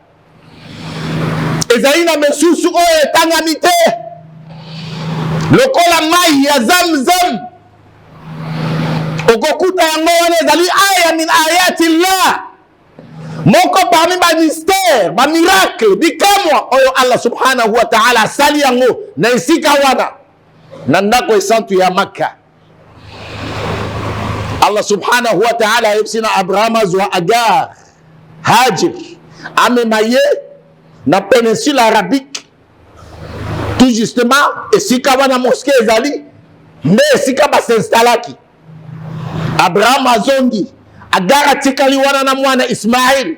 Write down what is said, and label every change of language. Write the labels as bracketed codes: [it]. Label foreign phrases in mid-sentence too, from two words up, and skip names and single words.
[ln] ezali na mesusu oyo etangami te lokola mai ya zamzam okokuta yango wana ezali [ar] آية من آيات الله [ln] moko parmi ba mystère ba miracle bikamwa oyo [ar] الله سبحانه وتعالى [ln] asali yango na esika wana na ndako esantu ya Makka. [ar] الله سبحانه وتعالى [ln] ayebisina Abraham azwa Agar Hajir amemaye na [fr] péninsule arabique [ln] tout justement esika wana mosquée ezali nde esika basinstallaki. Abraham azongi Agara tikali wana na mwana Ismail.